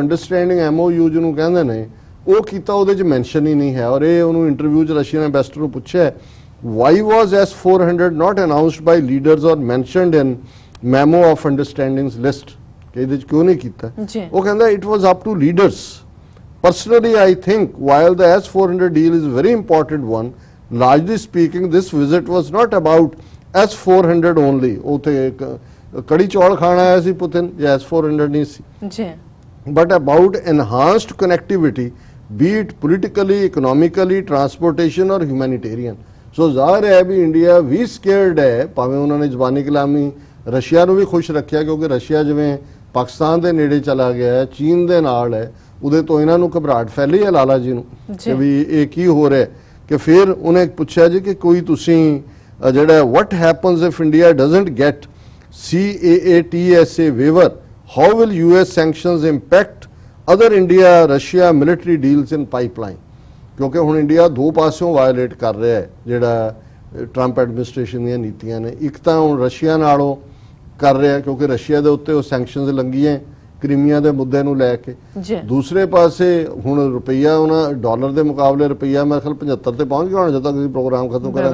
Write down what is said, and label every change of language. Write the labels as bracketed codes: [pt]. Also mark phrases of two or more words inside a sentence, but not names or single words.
[en] understanding MOU [pa] ਜਿਹਨੂੰ ਕਹਿੰਦੇ ਨੇ ਉਹ ਕੀਤਾ ਉਹਦੇ ਚ ਮੈਂਸ਼ਨ ਹੀ ਨਹੀਂ ਹੈ ਔਰ ਇਹ ਉਹਨੂੰ ਇੰਟਰਵਿਊ ਚ ਰਸ਼ੀਅਨ ਐਂਬੈਸਡਰ ਨੂੰ ਪੁੱਛਿਆ [en] why was S-400 not announced by leaders or mentioned in memo of understandings list [pa] ਕਿ ਇਹਦੇ ਚ ਕਿਉਂ ਨਹੀਂ ਕੀਤਾ ਉਹ ਕਹਿੰਦਾ [en] it was up to leaders personally I think while the S-400 deal is a very important one largely speaking this visit was not about S-400 only [pa] ਉਥੇ ਕੜੀ ਚੌਲ ਖਾਣ ਆਇਆ ਸੀ ਪੁਤਿਨ ਜਾਂ S-400 ਨਹੀਂ ਸੀ ਜੀ [en] but about enhanced connectivity be it politically economically transportation or humanitarian [pa] so ਜ਼ਾਹਰ ਹੈ ਵੀ ਇੰਡੀਆ ਵੀ scared ਹੈ ਭਾਵੇਂ ਉਹਨਾਂ ਨੇ ਜ਼ਬਾਨੀ ਕਲਾਮੀ ਰਸ਼ੀਆ ਨੂੰ ਵੀ ਖੁਸ਼ ਰੱਖਿਆ ਕਿਉਂਕਿ ਰਸ਼ੀਆ ਜਿਵੇਂ ਪਾਕਿਸਤਾਨ ਦੇ ਨੇੜੇ ਚਲਾ ਗਿਆ ਹੈ ਚੀਨ ਦੇ ਨਾਲ ਹੈ ਉਹਦੇ ਤੋਂ ਇਹਨਾਂ ਨੂੰ ਘਬਰਾਹਟ ਫੈਲੀ ਹੈ ਲਾਲਾ ਜੀ ਨੂੰ ਕਿ ਵੀ ਇਹ ਕੀ ਹੋ ਰਿਹਾ ਕਿ ਫਿਰ ਉਹਨੇ ਪੁੱਛਿਆ ਜੀ ਕਿ ਕੋਈ ਤੁਸੀਂ ਜਿਹੜਾ [en] what happens if India doesn't get CAATSA waiver how will US sanctions impact other India Russia military deals in pipeline [pa] ਕਿਉਂਕਿ ਹੁਣ ਇੰਡੀਆ ਦੋ ਪਾਸਿਓਂ ਵਾਇਲੇਟ ਕਰ ਰਿਹਾ ਹੈ ਜਿਹੜਾ ਟਰੰਪ ਐਡਮਿਨਿਸਟ੍ਰੇਸ਼ਨ ਦੀਆਂ ਨੀਤੀਆਂ ਨੇ ਇੱਕ ਤਾਂ ਹੁਣ ਰਸ਼ੀਆ ਨਾਲੋਂ ਕਰ ਰਿਹਾ ਕਿਉਂਕਿ ਰਸ਼ੀਆ ਦੇ ਉੱਤੇ ਉਹ ਸੈਂਕਸ਼ਨਸ ਲੰਘੀਆਂ ਕ੍ਰੀਮੀਆ ਦੇ ਮੁੱਦੇ ਨੂੰ ਲੈ ਕੇ। ਜੀ ਦੂਸਰੇ ਪਾਸੇ ਹੁਣ ਰੁਪਈਆ ਉਹਨਾਂ ਡਾਲਰ ਦੇ ਮੁਕਾਬਲੇ ਰੁਪਈਆ ਮੇਰੇ ਖਿਆਲ 75 ਤੇ ਪਹੁੰਚ ਗਿਆ ਹੁਣ, ਜਦੋਂ ਤੱਕ ਅਸੀਂ ਪ੍ਰੋਗਰਾਮ ਖਤਮ ਕਰਾਂਗੇ।